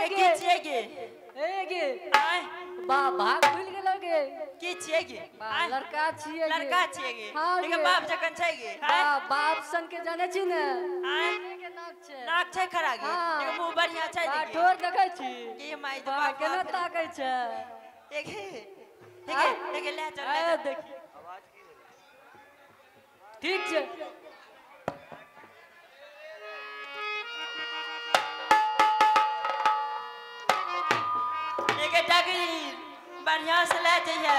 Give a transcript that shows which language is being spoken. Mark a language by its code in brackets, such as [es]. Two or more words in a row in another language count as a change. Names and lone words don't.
[mai] ये गे किछे गे ए गे आय बा भाग भूल गेलो गे किछे गे बा आय लड़का छिए गे लड़का छे गे हाँ लेकिन गे। बाप जकन छै गे बा आय बाप सन के जाने छी ने आय के नाम छै नाक छै खरा गे हाँ। लेकिन मुंह बढ़िया छै बा लेकिन ठोर देखै छी के माई तो बा बाप केना ताकै छै देखे ले चल आय देखी ठीक छै देखे डगरी बढ़िया से ले जइहे